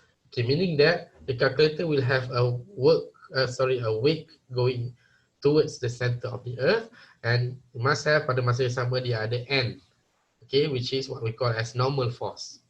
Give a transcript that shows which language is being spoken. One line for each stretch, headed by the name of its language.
English: Okay, meaning that the calculator will have a weight going towards the center of the earth, And you must have
Malay: pada masa yang sama dia ada N.
English: Okay, which is what we call as normal force.